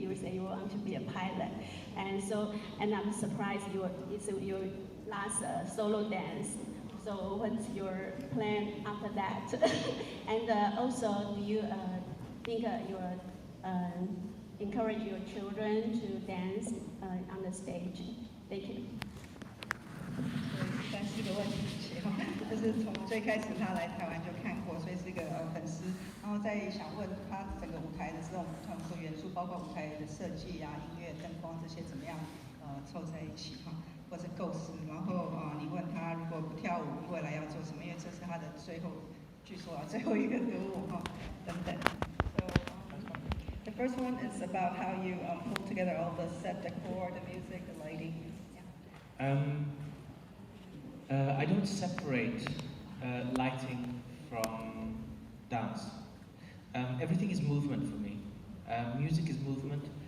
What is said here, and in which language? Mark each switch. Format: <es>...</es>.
<en>You say you want to be a pilot, and I'm surprised it's your last solo dance. So what's your plan after that? And also, do you think your encourage your children to dance on the stage? Thank you.</en> <zh>3-4个问题起哈，就是从最开始他来台湾就看过，所以是一个粉丝，然后再想问他整个舞台的这种元素，包括舞台的设计啊、音乐、灯光这些怎么样凑在一起哈，或是构思，然后你问他如果不跳舞未来要做什么，因为这是他的最后据说最后一个歌舞哈等等。</zh> <en>So the first one is about how you pull together all the set decor, the music, the lighting. I don't separate lighting from dance. Everything is movement for me. Music is movement.</en>